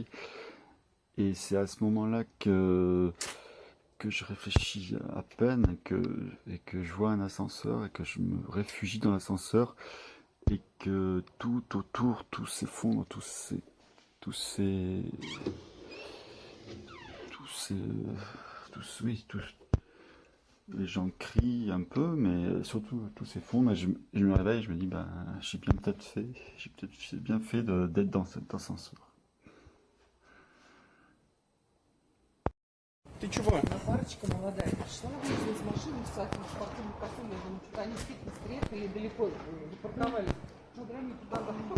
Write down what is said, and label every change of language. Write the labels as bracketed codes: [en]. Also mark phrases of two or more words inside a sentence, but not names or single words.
[fr] Et c'est à ce moment-là que je réfléchis à peine et que je vois un ascenseur et que je me réfugie dans l'ascenseur et que tout autour, tout s'effondre, tous ces, tous ces, oui, les gens crient un peu, mais surtout tout s'effondre. Et je me réveille, je me dis, ben, j'ai bien fait d'être dans cet ascenseur. [ru] Ты чего? Одна парочка молодая пришла, вышла из машины в своем спортивном костюме. Я думаю, что они в фитнес приехали далеко, запарковались на границе туда.